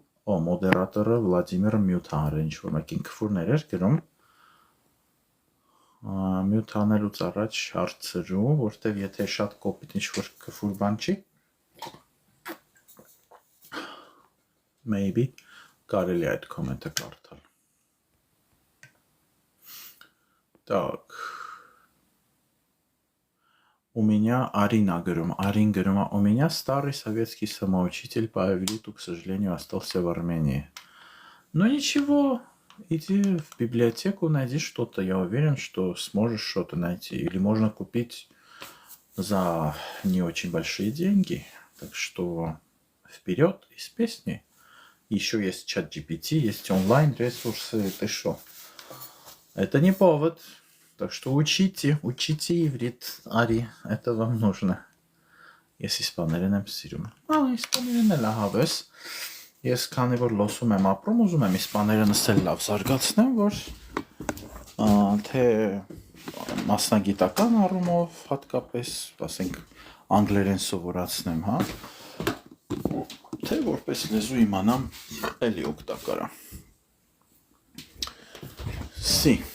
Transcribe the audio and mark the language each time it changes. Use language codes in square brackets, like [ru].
[hy] Օ, մոդերատորը Վլադիմիրը մյուտ հանրել, ինչ-որ մեկին քֆուրներ էր գրում։ Մյուտ անելուց առաջ հարցրու, որտև եթե շատ կոպիտ ինչ-որ քֆուր բան չի, [en] maybe [hy] կարելի է այդ կոմենտը կարդալ։ [ru] Так. У меня Арина говорим, Арин говорим, у меня старый советский самоучитель по ивриту, к сожалению, остался в Армении. Но ничего, иди в библиотеку, найди что-то. Я уверен, что сможешь что-то найти. Или можно купить за не очень большие деньги. Так что вперед из песни. Еще есть чат GPT, есть онлайн-ресурсы. Ты что? Это не повод. Так что учите иврит, Ари, это вам нужно. [hy] Ես իսպաներեն եմ սիրում։ Իսպաներեն էլ ահավես։ Ես քանի որ լոսում եմ ապրում, ուզում եմ իսպաներենս էլ լավ զարգացնեմ, որ թե մասնագիտական առումով հատկապես, ասենք, անգլերեն սովորացնեմ, հա, թե որպես լեզու իմանամ, էլի օգտակար է։ Սի։